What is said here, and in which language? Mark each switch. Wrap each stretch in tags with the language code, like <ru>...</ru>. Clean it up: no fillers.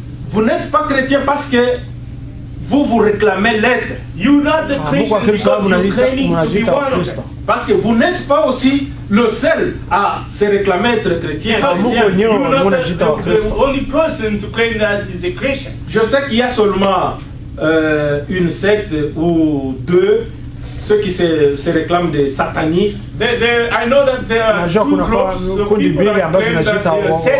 <fr>Vous n'êtes pas chrétien parce que vous réclamez l'être.</fr> <en>You're not the Christian because you're claiming to be one of them.</en> <fr>Parce que vous n'êtes pas aussi le seul à se réclamer être chrétien.</fr> <en>You're not the only person to claim that is a Christian.</en> <fr>Je sais qu'il y a seulement une secte ou deux, ceux qui se réclament des satanistes.</fr> <en>I know that there are two groups of people that claim that they are</en>